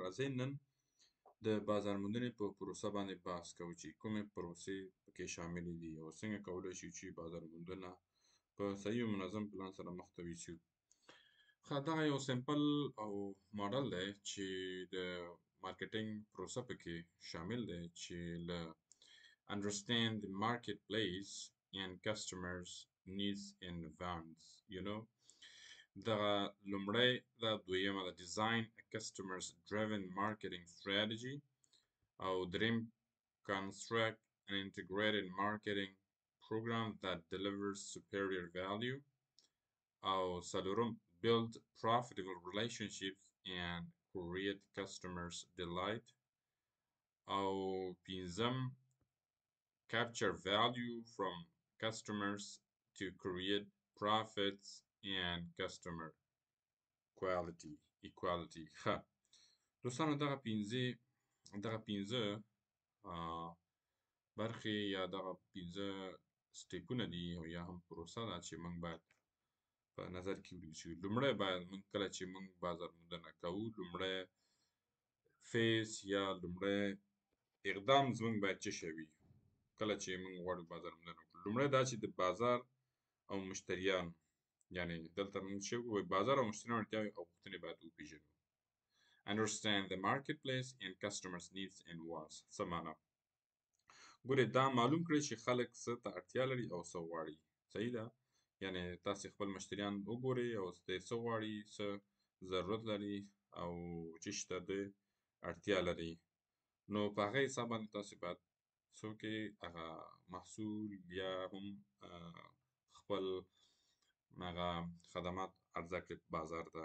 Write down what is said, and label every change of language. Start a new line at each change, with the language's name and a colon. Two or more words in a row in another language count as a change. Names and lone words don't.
Pashto: راځئ نن د بازار موندنې په پروسه باندې بحث کوو چې کومې پروسې پکې شاملې دي او څنګه کولی شو چې بازار موندنه په صحیح او منظم پلان سره مخته یوسو. ښه، دغه یو سمپل او ماډل دی چې د مارکیټینګ پروسه پکې شامل دی چې له
English: understand the marketplace and customers needs in advance,
Pashto: دغه لومړی دا دویمه
English: ده design a customers driven marketing strategy
Pashto: او دریم
English: construct an integrated marketing program that delivers superior value
Pashto: او څلورم
English: build profitable relationships and create customers delight
Pashto: او پنځم
English: capture value from customers to create profits and customer equality.
Pashto: ښه دوستانو، دغه پنځه برخې یا دغه پنځه سټیپونه دي او یا هم پروسه ده چې موږ باید په نظر کې ونیسو. لومړی باید موږ کله چې موږ بازار موندنه کوو، لومړی فیز یا لومړی اقدام زموږ باید څه شی وي کله چې موږ غواړو بازار موندنه وکړو. لومړی دا چې د بازار او مشتریان، یعنې دلته موږ څه وایو، بازار او مشتریان اړتیاوې او غوښتنې باید وپېژنو.
English: Understand the marketplace and customers needs and wants.
Pashto: څه معنا؟ ګورئ، دا معلوم کړئ چې خلک څه ته اړتیا لري او څه غواړي. صحیح ده؟ یعنې تاسې خپل مشتریان وګورئ او دوی څه غواړي، څه ضرورت لري او څه شي ته دوی اړتیا لري. نو په هغه حساب باندې تاسې باید څه وکړئ، هغه محصول یا هم خپل هغه خدمات عرضه کړئ بازار ته.